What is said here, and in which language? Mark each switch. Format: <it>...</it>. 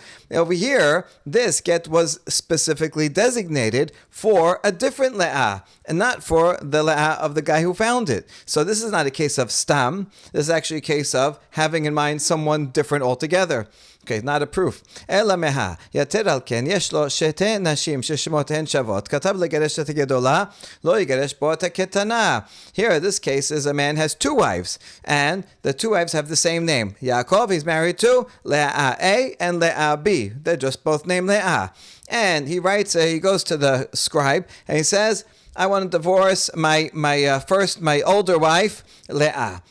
<en>Over here, this get was specifically designated for a different Le'ah and not for the Le'ah of the guy who found it. So this is not a case of stam. This is actually a case of having in mind someone different altogether. Okay, not a proof.</en> <he>אלא מה, יתר על כן, יש לו שתי נשים ששמותיהן שוות, כתב לגרש את הגדולה, לא יגרש בו את הקטנה.</he> <en>Here, this case is a man has two wives, and the two wives have the same name. Yaakov, he's married to Leah A and Leah B. They're just both named Leah. And he writes, he goes to the scribe, and he says, I want to divorce my older wife, Leah.</en>